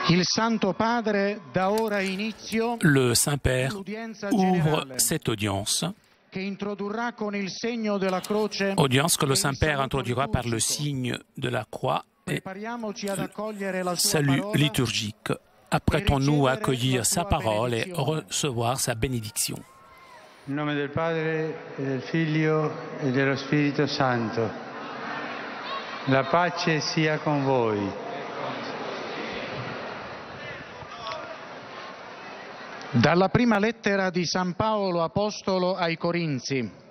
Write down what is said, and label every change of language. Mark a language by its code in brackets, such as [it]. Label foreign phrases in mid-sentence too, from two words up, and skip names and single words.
[fr] Le Saint-Père ouvre cette audience, audience que le Saint-Père introduira par le signe de la croix et salut liturgique. Apprêtons-nous à accueillir sa parole et recevoir sa bénédiction. [it] In nome del Padre, e del Figlio e dello Spirito Santo. La pace sia con voi. Dalla prima lettera di San Paolo Apostolo ai Corinzi.